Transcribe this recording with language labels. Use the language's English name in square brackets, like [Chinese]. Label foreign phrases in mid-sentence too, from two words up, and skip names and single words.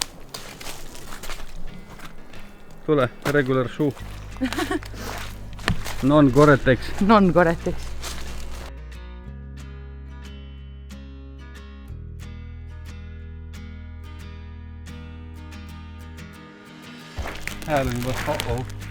[English] Tule, regular shoe. Non-Gore-Tex. Non-Gore-Tex. [Estonian] Hääl on juba, oh-oh.